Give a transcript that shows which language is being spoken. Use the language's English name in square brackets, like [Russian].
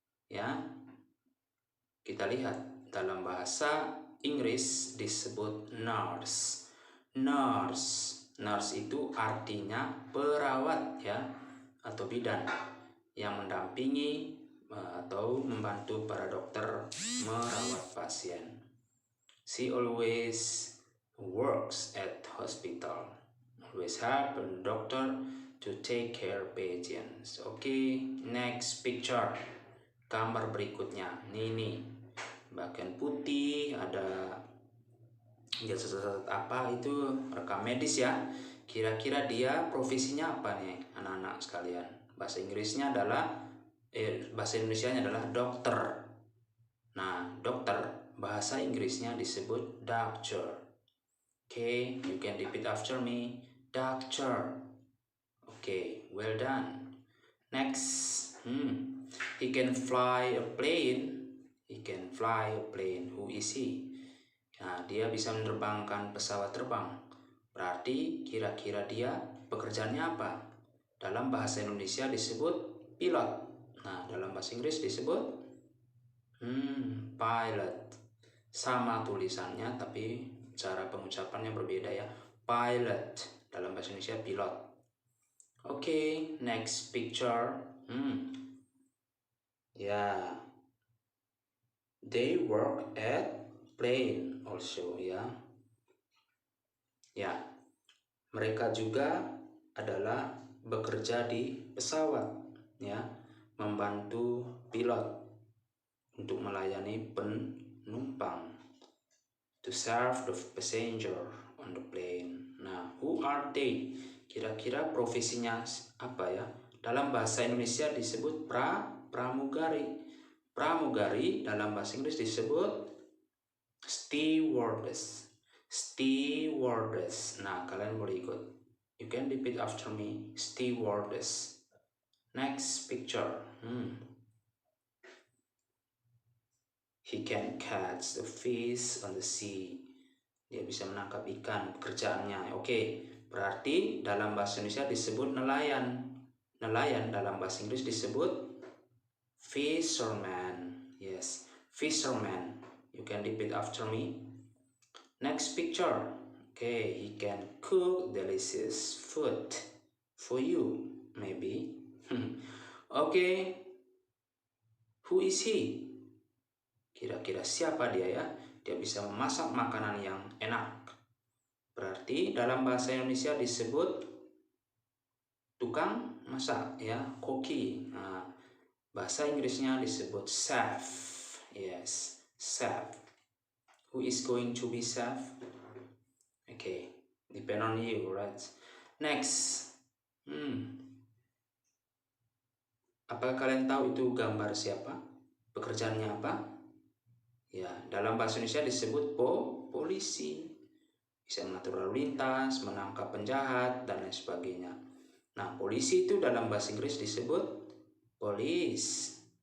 [Indonesian] Ya, kita lihat dalam bahasa Inggris disebut nurse. Nurse itu artinya perawat ya, atau bidan yang mendampingi atau membantu para dokter merawat pasien. [English] She always works at hospital. Always help a doctor to take care patients. Oke, next picture. [Indonesian] Gambar berikutnya. Ini bagian putih, ada jasa apa itu, rekam medis ya. Kira-kira dia profesinya apa nih anak-anak sekalian? Bahasa Inggrisnya adalah bahasa Indonesianya adalah dokter. Nah, dokter bahasa Inggrisnya disebut doctor. [English] Okay, you can repeat after me. Doctor. Okay, well done. Next, he can fly a plane. He can fly a plane. Who is he? [Indonesian] Nah, dia bisa menerbangkan pesawat terbang. Berarti kira-kira dia pekerjaannya apa? Dalam bahasa Indonesia disebut pilot. Nah, dalam bahasa Inggris disebut pilot. Sama tulisannya tapi cara pengucapannya berbeda ya. Pilot. Dalam bahasa Indonesia pilot. [English] Oke, next picture. [Indonesian] Ya. [English] They work at plane also ya. [Indonesian] Ya. Mereka juga adalah bekerja di pesawat ya. Membantu pilot untuk melayani penumpang, [English] to serve the passenger on the plane. [Indonesian] Nah, [English] who are they? [Indonesian] Kira-kira profesinya apa ya? Dalam bahasa Indonesia disebut pramugari. Pramugari dalam bahasa Inggris disebut stewardess. [English] Stewardess. [Indonesian] Nah, kalian boleh ikut. [English] You can repeat after me. Stewardess. Next picture. He can catch the fish on the sea. [Indonesian] Dia bisa menangkap ikan, pekerjaannya. Oke, berarti dalam bahasa Indonesia disebut nelayan. Nelayan dalam bahasa Inggris disebut fisherman. [English] Yes, fisherman. You can repeat after me. Next picture. Okay, he can cook delicious food for you, maybe. Okay, who is he? [Indonesian] Kira-kira siapa dia ya? Dia bisa memasak makanan yang enak. Berarti dalam bahasa Indonesia disebut tukang masak ya, koki. Nah, bahasa Inggrisnya disebut chef. [English] Yes, chef. Who is going to be chef? Okay, depend on you, right? Next. [Indonesian] Apakah kalian tahu itu gambar siapa? Pekerjaannya apa? Ya, dalam bahasa Indonesia disebut polisi. Bisa mengatur lalu lintas, menangkap penjahat, dan lain sebagainya. Nah, polisi itu dalam bahasa Inggris disebut police.